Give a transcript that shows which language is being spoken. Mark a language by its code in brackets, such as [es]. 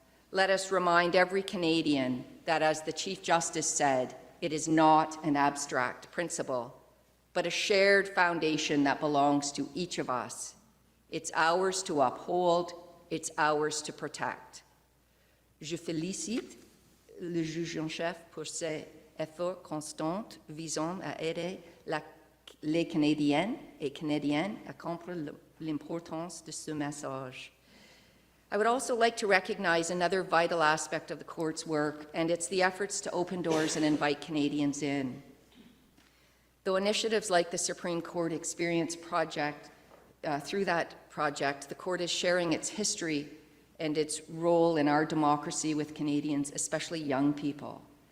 [en] Let us remind every Canadian that, as the Chief Justice said, it is not an abstract principle, but a shared foundation that belongs to each of us. It's ours to uphold, it's ours to protect. [fr] Je félicite le juge en chef pour ses efforts constants visant à aider les Canadiennes et Canadiens à comprendre l'importance de ce message. [en] I would also like to recognize another vital aspect of the court's work, and it's the efforts to open doors and invite Canadians in. Though initiatives like the Supreme Court Experience Project, through that project, the court is sharing its history and its role in our democracy with Canadians, especially young people.